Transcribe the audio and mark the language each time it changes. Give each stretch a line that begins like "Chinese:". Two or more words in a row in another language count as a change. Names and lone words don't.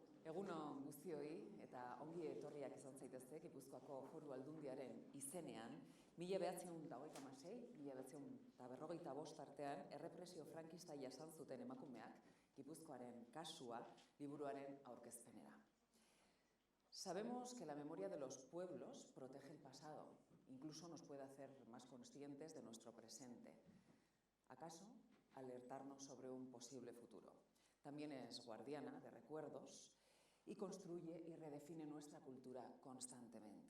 Basque: Egun on guztioi eta ongi etorriak izan zaitezte Gipuzkoako Foru Aldundiaren izenean 1926, 1955 artean errepresio frankista jasan zuten emakumeak Gipuzkoaren kasua liburuaren aurkezpenera.
Spanish: Sabemos que la memoria de los pueblos protege el pasado, incluso nos puede hacer más conscientes de nuestro presente. ¿Acaso alertarnos sobre un posible futuro? También es guardiana de recuerdos y construye y redefine nuestra cultura constantemente.